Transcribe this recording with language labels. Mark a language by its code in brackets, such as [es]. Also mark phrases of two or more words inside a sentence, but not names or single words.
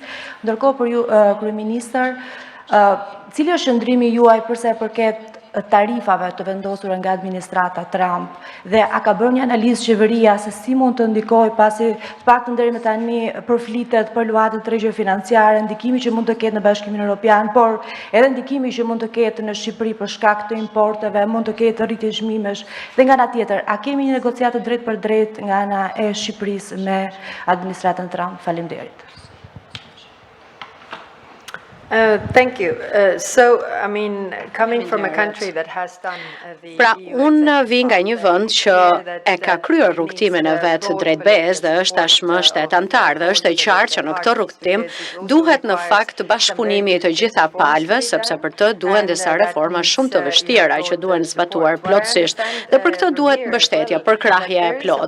[sq] Ndërkohë për ju, kryeministër, cili është qëndrimi juaj për sa i përket tarifave të vendosura nga administrata Trump, dhe a ka bërë një analizë qeveria se si mund të ndikojë, pasi të paktën deri më tani përflitet për luatë tregje financiare, ndikimi që mund të ketë në Bashkimin Evropian, por edhe ndikimi që mund të ketë në Shqipëri për shkak të importeve, mund të ketë rritje çmimesh, dhe nga ana tjetër, a kemi një negociatë drejt për drejt nga ana e Shqipërisë me administratën Trump? Faleminderit. [en] Thank you. So, I mean, coming from a country that has done the [sq] Pra, [en] EU [sq] unë [en] accession [sq] vi nga një vend që e ka kryer rrugtimin e vet drejt BE-s dhe është tashmë shtet antar, dhe është e qartë që në këtë rrugtim duhet në fakt bashkëpunimi i të gjitha palëve, sepse për të duhen disa reforma shumë të vështira që duhen zbatuar plotësisht, dhe për këtë duhet mbështetje, përkrahje e plot.